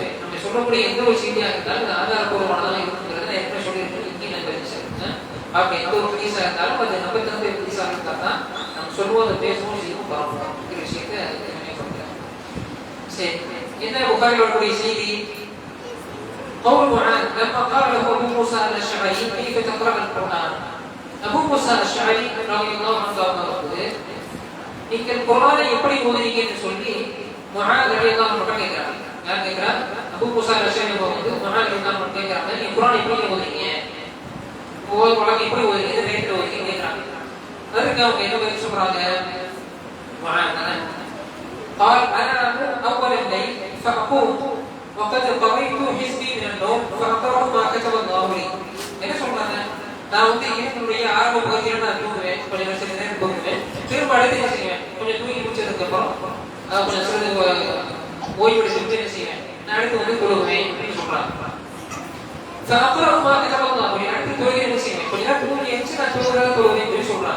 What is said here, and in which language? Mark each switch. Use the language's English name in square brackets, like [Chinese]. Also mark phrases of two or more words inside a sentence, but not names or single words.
[Tamil] நம்ம சொல்லக்கூடிய எந்த ஒரு செய்தியாக இருந்தாலும் அது ஆதாரபூர்வமானதாக இருக்குங்கிறத ஏற்கனவே சொல்லியிருக்கோம். இங்கே நம்ம அப்படி எந்த ஒரு ஹதீஸாக இருந்தாலும் அது நம்ம தகுந்த ஹதீஸாக இருந்தால் தான் நம்ம சொல்லுவோம், அதை பேசுவோம், செய்வோம், பார்ப்போம் இருக்கிற விஷயத்தை நினைக்கிறோம். சரி, என்ன புகாரில் வரக்கூடிய செய்தி? [Arabic] قول معاذ لما قال له ابو موسى الاشعري كيف تقرا القران ابو موسى الاشعري رضي الله عنه [Tamil] நீங்கள் குர்ஆனை எப்படி ஓதுறீங்கன்னு சொல்லி முஆத் [Arabic] رضي الله عنه [Tamil] கேக்குறாங்க. யார் கேக்குறா? அபூ மூஸா அல்-அஷ்அரி வந்து முஆத் [Arabic] رضي الله عنه [Tamil] கேக்குறாங்க, நீங்க குர்ஆனை எப்படி ஓதுறீங்க? குர்ஆனை எப்படி ஓதுறீங்க? இந்த ரேட்ல ஓதுறீங்க கேக்குறாங்க. அதுக்கு அவங்க என்ன பதில் சொல்றாங்க? [Arabic] முஆத் قال انا اول الليل فاقوم وقد قضيت حزبي من النوم فاقرا ما كتب الله لي. [Tamil] என்ன சொல்றாங்க? நான் வந்து என்னுடைய ஆரம்ப பகுதியில் நான் தூங்குவேன், கொஞ்சம் நேரம் தூங்குவேன், திரும்ப அடுத்து என்ன செய்வேன், கொஞ்சம் தூங்கி முடிச்சதுக்கு அப்புறம் கொஞ்சம் சிறிது ஓய்வு செஞ்சு என்ன செய்வேன், நான் அடுத்து வந்து தொழுவேன் அப்படின்னு சொல்றாங்க. அப்புறம் அடுத்து தொழுகை என்ன செய்வேன், கொஞ்ச நேரம் தூங்கி எழுந்து நான் தொழுகிறத தொழுவேன் அப்படின்னு சொல்றாங்க.